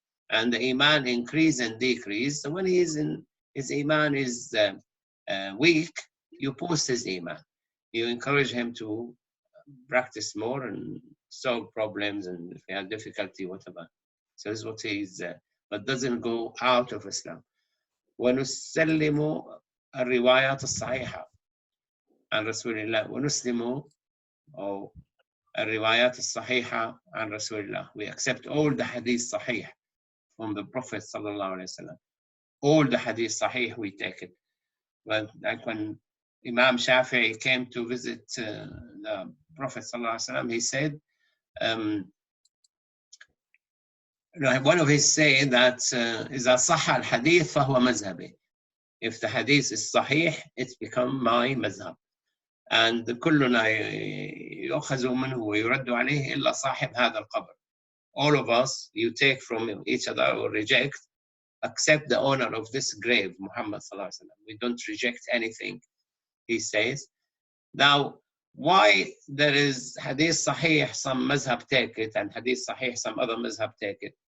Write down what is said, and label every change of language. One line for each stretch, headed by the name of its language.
English: And the iman increase and decrease. So when his iman is weak, you boost his iman. You encourage him to practice more and solve problems, and if he has difficulty, whatever. So this is what he's, but doesn't go out of Islam.
Arabic: ونسلم الروايات الصحيحة عن رسول الله ونسلم أو الروايات الصحيحة عن رسول الله.
English: We accept all the hadith sahih from the Prophet sallallahu alaihi wasallam. All the hadith sahih, we take it. Well, like when Imam Shafi'i came to visit the Prophet sallallahu alaihi wasallam, he said, one of his saying that
Arabic: إذا صح الحديث فهو مذهبي.
English: If the hadith is sahih, it's become my madhab.
Arabic: And كلنا يؤخذ منه ويرد عليه إلا صاحب هذا القبر.
English: All of us, you take from each other or reject, except the owner of this grave, Muhammad sallallahu alaihi wasallam. We don't reject anything he says. Now, why there is hadith sahih, some mazhab take it, and hadith sahih, some other mazhab take it?